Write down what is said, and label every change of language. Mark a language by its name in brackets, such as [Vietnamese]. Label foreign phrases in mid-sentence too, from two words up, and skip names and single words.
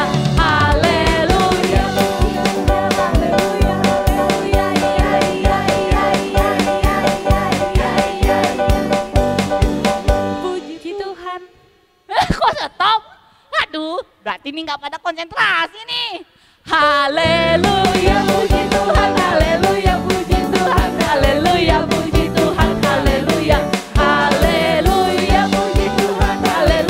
[Indonesian] Haleluya. Puji Tuhan. Kok stop? Aduh, berarti ini nggak pada konsentrasi nih. Haleluya puji Tuhan, haleluya puji Tuhan, haleluya puji Tuhan, haleluya. Haleluya puji Tuhan, haleluya.